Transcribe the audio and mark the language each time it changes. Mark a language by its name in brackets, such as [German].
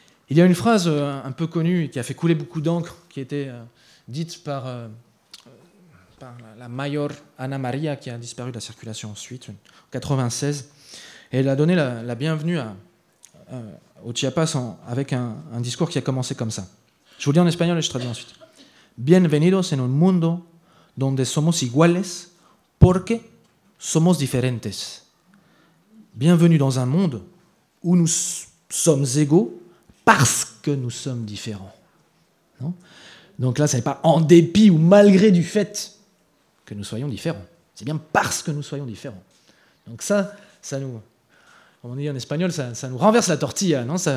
[French] Il y a une phrase un peu connue qui a fait couler beaucoup d'encre, qui a été dite par la mayor Ana Maria, qui a disparu de la circulation ensuite, en 1996. Et elle a donné la bienvenue au Chiapas avec un discours qui a commencé comme ça. Je vous le dis en espagnol et je traduis ensuite. [Spanish] Bienvenidos en un mundo donde somos iguales porque somos diferentes. [French] Bienvenue dans un monde où nous sommes égaux parce que nous sommes différents. Non ? Donc là, ce n'est pas en dépit ou malgré du fait que nous soyons différents. C'est bien parce que nous soyons différents. Donc ça nous, comme on dit en espagnol, ça nous renverse la tortilla, non ?